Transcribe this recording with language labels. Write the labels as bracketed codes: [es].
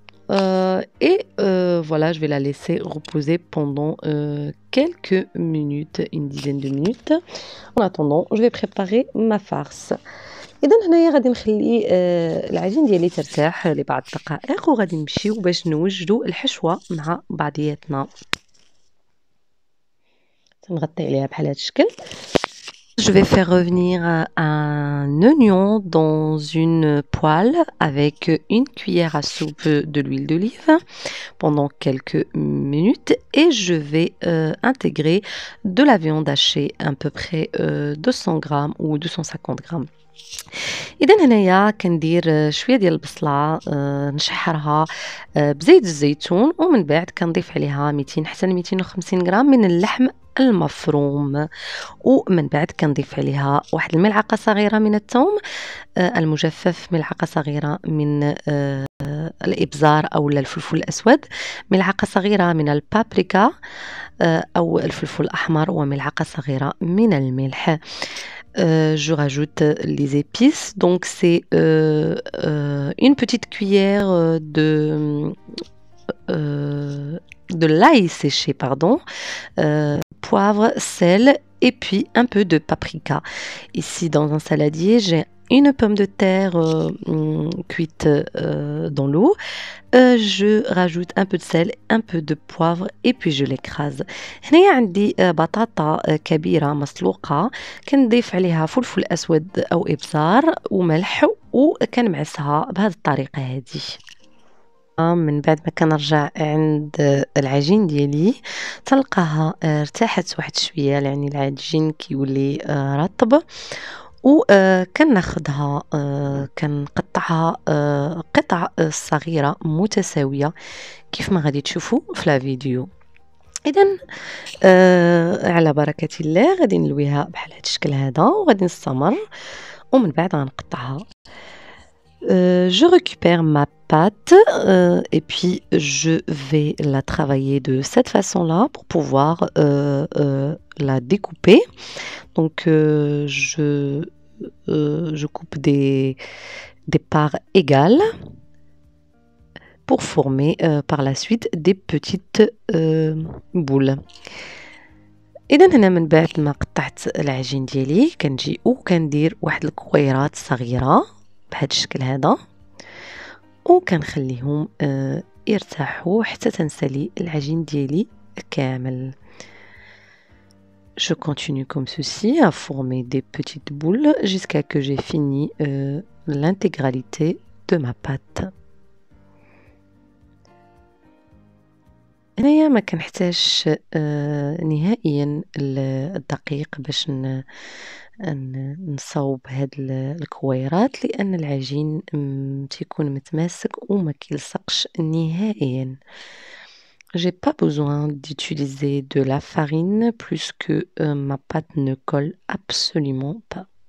[fr] Hein et voilà, je vais la laisser reposer pendant quelques minutes, une dizaine de minutes. En attendant, je vais préparer ma farce. [ar] اذا هنايا غادي نخلي العجين ديالي ترتاح لبعض الدقائق وغادي نمشيو باش نوجدوا الحشوه مع بعضياتنا. تنغطي عليها بحال هذا الشكل. [fr] Je vais faire revenir un oignon dans une poêle avec une cuillère à soupe de l'huile d'olive pendant quelques minutes et je vais intégrer de la viande hachée à peu près 200 grammes ou 250 grammes. [ar] إذا هنايا كندير شويه ديال البصله نشحرها بزيت الزيتون ومن بعد كنضيف عليها 200 حتى 250 غرام من اللحم المفروم ومن بعد كنضيف عليها واحد الملعقه صغيره من الثوم المجفف، ملعقه صغيره من الابزار او الفلفل الاسود، ملعقه صغيره من البابريكا او الفلفل الاحمر وملعقه صغيره من الملح. [fr] Je rajoute les épices, donc c'est une petite cuillère de l'ail séché, pardon, poivre, sel et puis un peu de paprika. Ici dans un saladier, j'ai une pomme de terre cuite dans l'eau. Je rajoute un peu de sel, un peu de poivre et puis je l'écrase. [ar] هنايا عندي بطاطا كبيرة مسلوقة كنضيف عليها فلفل أسود أو إبزار وملح وكنمعسها بهذه الطريقة هذه. من بعد ما كنرجع عند العجين ديالي تلقاها ارتاحت واحد شوية، يعني العجين كيولي رطب كناخدها كنقطعها قطع صغيرة متساوية كيف ما غادي تشوفوا في لا فيديو. إذن على بركة الله غادي نلويها بحال هاد الشكل هذا وغادي نستمر ومن بعد غنقطعها. [fr] Je récupère ma pâte et puis je vais la travailler de cette façon-là pour pouvoir la découper. Donc je coupe des parts égales pour former par la suite des petites boules. [ar] إذا هنا من بعد ما قطعت العجين ديالي كنجي وكندير واحد الكويرات صغيرة بهذا الشكل هذا وكنخليهم يرتاحوا حتى تنسالي العجين ديالي كامل. [fr] Je continue comme ceci à former des petites boules jusqu'à que j'ai fini l'intégralité de ma pâte. [ar] هنايا ما كنحتاجش نهائيا الدقيق باش نصاوب هاد الكويرات لأن العجين تيكون متماسك وما كيلصقش نهائيا. [fr] J'ai pas besoin d'utiliser de la farine plus que ma pâte ne colle absolument pas.